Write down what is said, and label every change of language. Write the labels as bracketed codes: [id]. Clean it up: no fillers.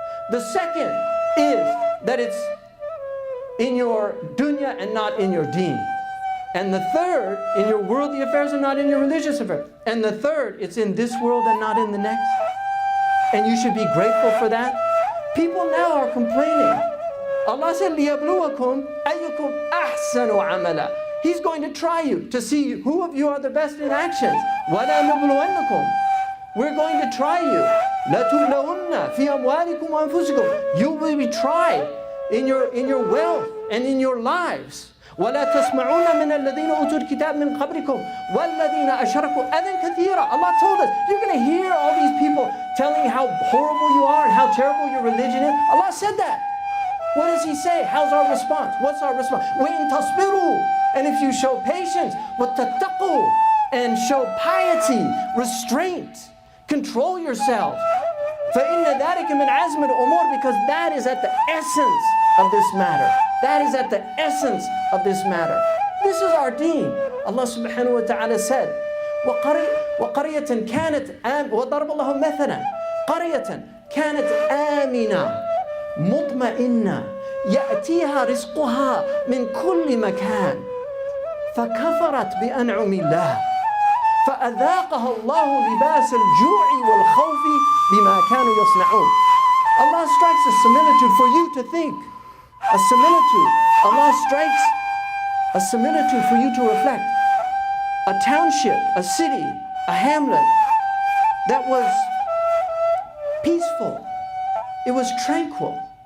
[en] The second is that it's in your dunya and not in your deen. And the third, in your worldly affairs and not in your religious affairs. And the third, it's in this world and not in the next. And you should be grateful for that. People now are complaining. Allah said, [ar] لِيَبْلُوَكُمْ أَيُّكُمْ أَحْسَنُ عَمَلًا. [en] He's going to try you to see who of you are the best in actions. [ar] وَلَا نَبْلُوَنَّكُمْ. [en] We're going to try you. [ar] لَتُبْلَوُنَّ فِي أَمْوَالِكُمْ وَأَنفُسِكُمْ. [en] You will be tried in your wealth and in your lives. [ar] وَلَا تَسْمَعُونَ مِنَ الَّذِينَ أُوتُوا الْكِتَابَ مِنْ قَبْلِكُمْ وَالَّذِينَ أَشْرَكُوا أَذًى كَثِيرًا. [en] Allah told us, you're going to hear all these people telling you how horrible you are and how terrible your religion is. Allah said that. What does He say? How's our response? What's our response? [ar] وَإِن تَصْبِرُوا. [en] And if you show patience, [ar] وَتَتَّقُوا, [en] and show piety, restraint, control yourselves. [ar] فَإِنَّ ذَلِكَ مِنْ عَزْمِ الْأُمُورِ. [en] Because that is at the essence of this matter. That is at the essence of this matter. This is our deen. Allah subhanahu wa ta'ala said, [ar] وَقَرْيَةً كَانَتْ وَضَرَبَ اللَّهُ مَثَلًا قَرْيَةً كَانَتْ آمِنًا مُطْمَئِنًّا يَأْتِيهَا رِزْقُهَا مِنْ كُلِّ مَكَانٍ فَكَفَرَتْ بِأَنْعُمِ اللَّهِ فَأَذَاقَهَا اللَّهُ لِبَاسَ الْجُوعِ وَالْخَوْفِ بِمَا كَانُوا يَصْنَعُونَ. [en] Allah strikes a similitude for you to think. A similitude. Allah strikes a similitude for you to reflect. A township, a city, a hamlet that was peaceful. It was tranquil.